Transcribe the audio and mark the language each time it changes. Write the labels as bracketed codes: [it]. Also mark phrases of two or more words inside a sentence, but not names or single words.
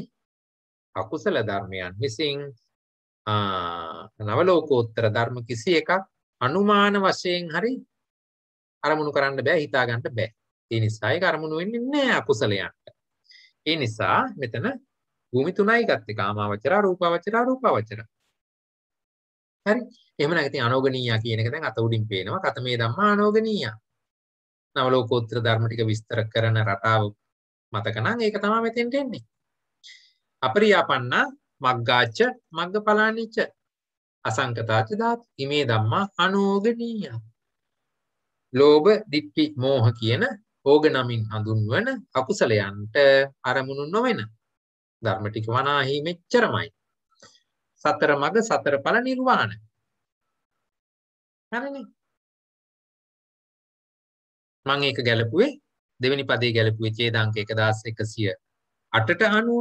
[si] අකුසල ධර්මයන් විසින් නවලෝකෝත්තර ධර්ම කිසි එකක් අනුමාන වශයෙන් හරි අරමුණු කරන්න බෑ, හිතා ගන්න බෑ. ඒ නිසා ඒක අරමුණු වෙන්නේ නැහැ අකුසලයන්ට. ඒ නිසා මෙතන භූමි තුනයි ගත්තේ කාමාවචර රූපාවචර රූපාවචර. හරි. එහෙමනම් ඉතින් අනෝගනීය කියන එක දැන් අත උඩින් පේනවා. [pi] කතමේ ධම්මා අනෝගනීය. [si] නවලෝකෝත්තර ධර්ම ටික විස්තර කරන රටාව මතක නම් ඒක තමයි මෙතෙන්ට එන්නේ. [pi] අපරියාපන්න මග්ගාච්ච මග්ගඵලානිච්ච අසංකතාච ධාතු ඉමේ ධම්මා අනෝගනීය. [si] ලෝභ, ditthi, මෝහ කියන ඕග නමින් හඳුන්වන අකුසලයන්ට අරමුණු නොවන ධර්ම ටික වනාහි මෙච්චරමයි. සතර මග සතර ඵල නිර්වාණ. හරිනේ. මම ඒක ගැලපුවේ දෙවෙනි පදේ ගැලපුවේ ඡේදාංක 1108ට අනුව.